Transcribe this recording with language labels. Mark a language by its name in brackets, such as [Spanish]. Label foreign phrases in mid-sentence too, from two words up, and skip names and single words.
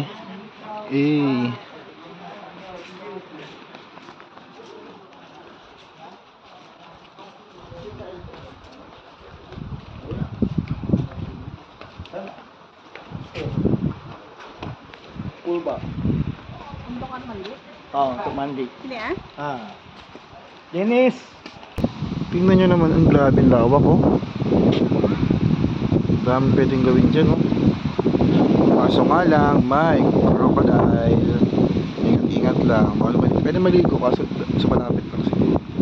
[Filipino] Eh. Pool ba? [Malay] Untuk kan mandi? Oo, untuk mandi. Sini ah. [Filipino] Ah. Dennis! Tingnan nyo naman, ang grabe ang lawak, oh. Dami pwedeng gawin dyan, oh. Kaso nga lang, may crocodile. Ingat lang. Pwede maligo kaso sa malapit lang siguro.